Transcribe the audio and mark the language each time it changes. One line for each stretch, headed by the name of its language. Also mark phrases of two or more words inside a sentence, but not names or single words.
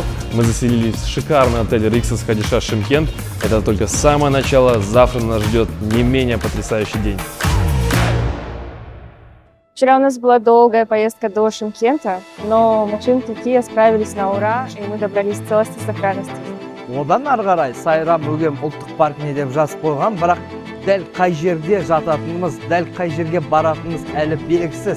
Russian: Мы заселились в шикарный отель Rixos Хадиша Шымкент. Это только самое начало. Завтра нас ждет не менее потрясающий день. Вчера у нас была долгая поездка до Шымкента, но машинки Kia справились на ура, и мы добрались в целости и сохранности.
Kazakh: Одан ары қарай Сайрам Өгем ұлттық паркіне деп жазып қойған, бірақ дәл қай жерде жататынымыз, дәл қай жерге баратынымыз әлі белгісіз.